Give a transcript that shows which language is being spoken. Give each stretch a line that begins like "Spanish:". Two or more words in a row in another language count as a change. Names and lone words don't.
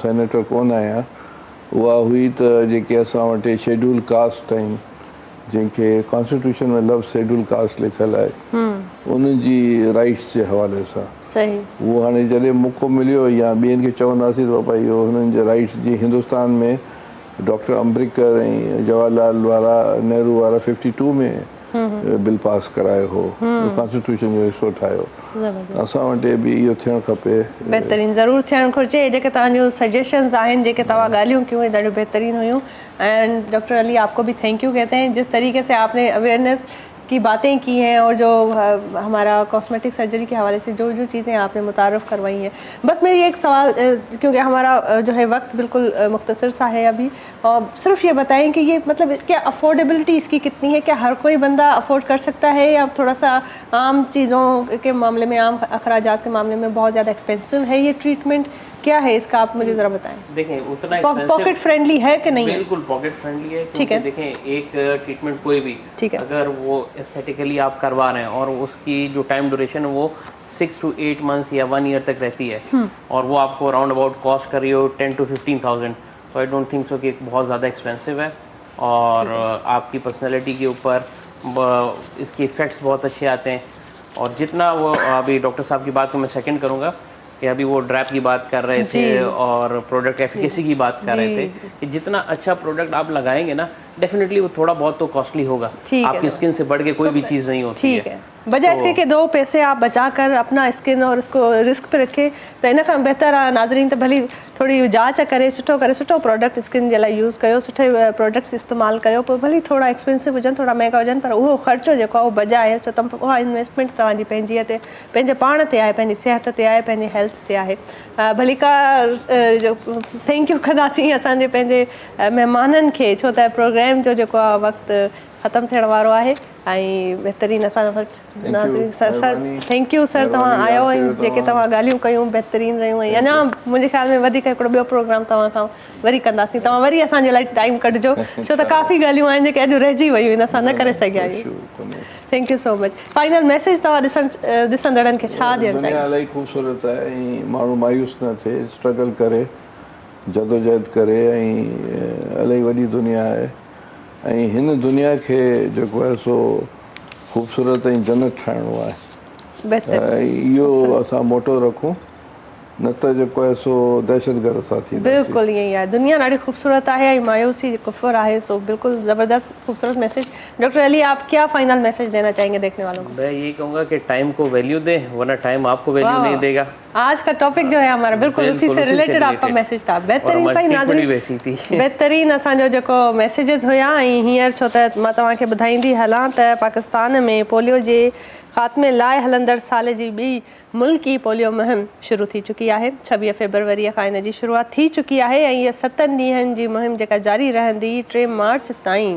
Sindhi: सेनेटर कोन आहियां, उहा हुई त जेके असां वटि
English: scheduled caste
Sindhi: आहिनि जंहिंखे कॉन्स्टिट्यूशन में लफ़्ज़
English: scheduled caste
Sindhi: लिखियलु आहे, उन्हनि जी राइट्स जे हवाले सां उहो हाणे जॾहिं मौक़ो मिलियो या ॿियनि खे चवंदासीं त भाई इहो हुननि जे राइट्स जी हिंदुस्तान में डॉक्टर अम्बेडकर ऐं जवाहरलाल वारा नेहरू वारा 52 में बिल पास करायो हो, कॉन्स्टिट्यूशन जो हिसो ठाहियो। असां वटि बि इहो थियणु खपे। बहितरीनु ज़रूरु थियणु घुरिजे। जेके तव्हांजूं सजेशंस आहिनि, जेके तव्हां ॻाल्हियूं कयूं, इहे ॾाढियूं बहितरीनु हुयूं।
Urdu: اینڈ ڈاکٹر علی، آپ کو بھی
English: thank you
Urdu: کہتے ہیں جس طریقے سے آپ نے اویئرنیس کی باتیں کی ہیں اور جو ہمارا
English: cosmetic surgery
Urdu: کے حوالے سے جو جو چیزیں آپ نے متعارف کروائی ہیں. بس میری ایک سوال، کیونکہ ہمارا جو ہے وقت بالکل مختصر سا ہے ابھی، اور صرف یہ بتائیں کہ یہ مطلب کیا افورڈیبلٹی اس کی کتنی ہے? کیا ہر کوئی بندہ افورڈ کر سکتا ہے یا تھوڑا سا عام چیزوں کے معاملے میں، عام اخراجات کے معاملے میں بہت زیادہ ایکسپینسو ہے یہ ٹریٹمنٹ? کیا ہے اس کا، آپ مجھے ذرا بتائیں. دیکھیں اتنا
English: pocket friendly
Urdu: ہے کہ نہیں? बिल्कुल
English: pocket friendly
Urdu: है। ٹھیک ہے. دیکھیں ایک ٹریٹمنٹ کوئی بھی, ٹھیک ہے, اگر وہ ایستھیٹکلی آپ کروا رہے ہیں اور اس کی جو
English: time duration
Urdu: ہے وہ
English: 6 to 8 months
Urdu: या 1 year تک رہتی ہے اور وہ آپ کو
English: around about cost
Urdu: کر رہی ہو 10 to 15,000، تو
English: I don't think so
Urdu: کہ بہت زیادہ ایکسپینسو ہے. اور آپ کی پرسنالٹی کے اوپر اس کے ایفیکٹس بہت اچھے آتے ہیں. اور جتنا وہ ابھی ڈاکٹر صاحب کی بات کو میں سیکنڈ کروں گا کہ ابھی وہ ڈریپ کی بات کر رہے تھے اور
English: product efficacy
Urdu: کی بات کر رہے تھے کہ جتنا اچھا پروڈکٹ آپ لگائیں گے نا، ڈیفینیٹلی وہ تھوڑا بہت تو کاسٹلی ہوگا. آپ کی سکن سے بڑھ کے کوئی بھی چیز نہیں ہوتی ہے. بجائے اس کے کہ 2 پیسے آپ بچا کر اپنا سکن اور اس کو رسک پے رکھے,
Sindhi: तो इन खां बहितर आहे नाज़रीन त भली थोड़ी जांच करे सुठो प्रोडक्ट स्किन जे लाइ यूज़ कयो, सुठे प्रोडक्ट्स इस्तेमालु कयो। पोइ भली थोड़ा एक्सपेंसिव हुजनि, थोड़ा महांगा हुजनि, पर उहो ख़र्चो जेको आहे उहो बजाए, छो त उहा इन्वेस्टमेंट तव्हांजी पंहिंजी ते, पंहिंजे पाण ते आहे, पंहिंजी सिहत ते आहे, पंहिंजे हेल्थ ते आहे। भली का
English: thank you
Sindhi: कंदासीं असांजे पंहिंजे महिमाननि खे, छो त प्रोग्राम जो जेको आहे वक़्तु ख़तमु थियण वारो आहे ऐं बहितरीनु असां नाज़रीन सर
English: thank you sir,
Sindhi: तव्हां आयो ऐं जेके तव्हां ॻाल्हियूं कयूं बहितरीनु रहियूं ऐं अञा मुंहिंजे ख़्याल में वधीक हिकिड़ो ॿियो प्रोग्राम तव्हां खां वरी कंदासीं। तव्हां वरी असांजे लाइ टाइम कढिजो, छो त काफ़ी ॻाल्हियूं आहिनि जेके अॼु रहिजी वियूं आहिनि, असां न करे सघिया आहियूं।
English: Thank you so much. final message
Sindhi: तव्हां ॾिसंदड़नि खे छा ॾियणु चाहियो? इलाही ख़ूबसूरत आहे ऐं माण्हू मायूस न थिए, स्ट्रगल करे, जदोजहद करे, ऐं इलाही वॾी दुनिया आहे ऐं हिन दुनिया खे जेको आहे सो ख़ूबसूरत ऐं जन्नत ठाहिणो आहे। इहो असां मोटो रखूं, न त जेको आहे सो दहशतगर्द सां थी। बिल्कुलु ईअं ई आहे, दुनिया ॾाढी ख़ूबसूरत आहे ऐं मायूसी कुफर आहे, सो बिल्कुलु ज़बरदस्त खूबसूरत मैसेज।
Urdu: ڈاکٹر علی، آپ کیا
English: final message
Urdu: دینا چاہیں گے دیکھنے والوں کو? میں یہ کہوں گا کہ ٹائم کو ویلیو دے، ورنہ ٹائم آپ کو ویلیو نہیں دے گا. آج کا ٹاپک جو ہے ہمارا بالکل اسی سے ریلیٹڈ آپ کا میسج تھا.
Sindhi: बेहतरीन सही नाज़रीन, बेहतरीन असांजो जेको मैसेजेस हुया ऐं हींअर छो त मां तव्हांखे ॿुधाईंदी हलां त पाकिस्तान में पोलियो जे ख़ात्मे लाइ हलंदड़ साल जी ॿी मुल्की पोलियो मुहिम शुरू थी चुकी आहे। 26 फरवरीअ खां इन जी शुरूआति थी चुकी आहे ऐं इहा 7 ॾींहंनि जी मुहिम जेका जारी रहंदी 3 मार्च ताईं।